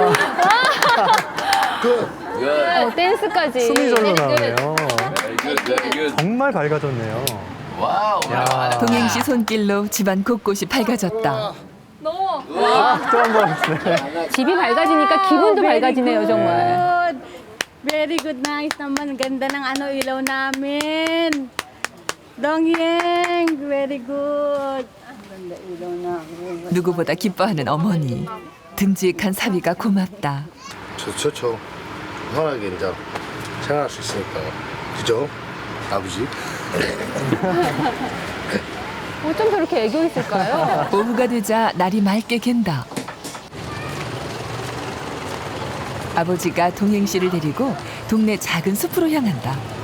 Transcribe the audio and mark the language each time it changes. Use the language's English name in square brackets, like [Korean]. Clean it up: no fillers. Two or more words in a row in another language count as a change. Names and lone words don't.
[Korean] 댄스까지. 숨이 절로 나오네요. 정말 밝아졌네요. 동행 씨 손길로 집안 곳곳이 밝아졌다. 또 한 번. 네. 집이 밝아지니까 기분도 밝아지네요, 정말. [English] Very good, [Filipino] nice naman. Ganda ng ilaw namin. [English] Dongyeng, very good. [Filipino] Ganda ilaw namin. [Korean] 누구보다 기뻐하는 어머니. 듬직한 사위가 고맙다. 좋죠. 편하게 이제 생활할 수 있으니까. 그죠? 아버지? 어쩜 저렇게 애교 있을까요? 오후가 되자 날이 맑게 갠다. 아버지가 동행 씨를 데리고 동네 작은 숲으로 향한다.